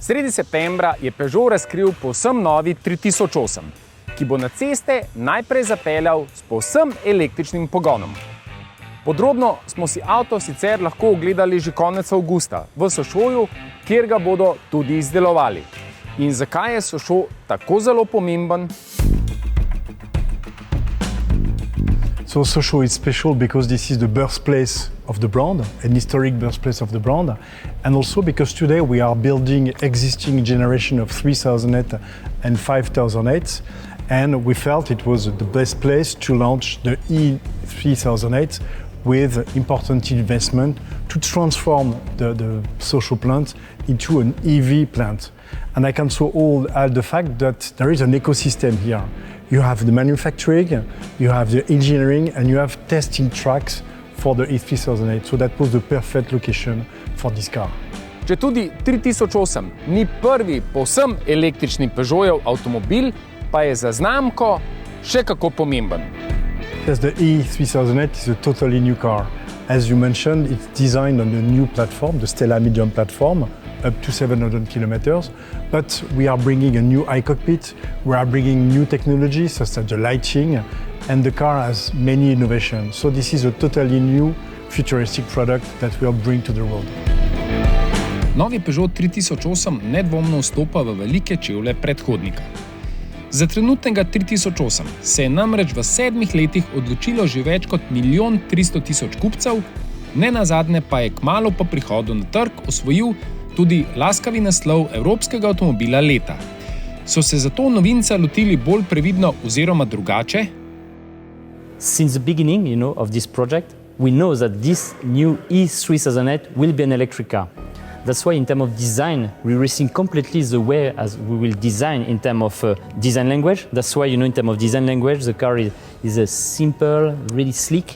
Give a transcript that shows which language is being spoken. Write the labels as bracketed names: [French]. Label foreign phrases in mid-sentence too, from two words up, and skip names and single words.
[Slovenian] Sredi septembra je Peugeot razkril povsem novi 3008, ki bo na ceste najprej zapeljal s povsem električnim pogonom. Podrobno smo si avto sicer lahko ogledali že konec avgusta v Sochauxu, kjer ga bodo tudi izdelovali. In zakaj je Sochauxu tako zelo pomemben? [English] So Sochauxu is special because this is the birthplace of the brand, an historic birthplace of the brand, and also because today we are building existing generation of 3008 and 5008, and we felt it was the best place to launch the E3008 with important investment to transform the Sochauxu plant into an EV plant. And I can also add the fact that there is an ecosystem here. You have the manufacturing, you have the engineering, and you have testing tracks for the E3008. So that was the perfect location for this car. [Slovenian] Če tudi 3008 ni prvi povsem električni Peugeotjev avtomobil, pa je za znamko še kako pomemben. [English] Yes, the E3008 is a totally new car. As you mentioned, it's designed on a new platform, the Stella Medium platform, up to 700 kilometers. But we are bringing a new iCockpit, we are bringing new technologies such as the lighting, and the car has many innovations. So this is a totally new, futuristic product that we'll bring to the road. [Slovenian] Novi Peugeot 3008 nedvomno vstopa v velike čevlje predhodnika. Za trenutnega 3008 se je namreč v 7 letih odločilo že več kot 1 300 000 kupcev, nenazadnje pa je kmalu po prihodu na trg osvojil tudi laskavi naslov evropskega avtomobila leta. So se zato novinca lotili bolj previdno oziroma drugače? [English] Since the beginning, of this project, we know that this new E3008 will be an electric car. That's why in terms of design, we rethink completely the way as we will design in terms of design language. That's why, in terms of design language, the car is a simple, really sleek.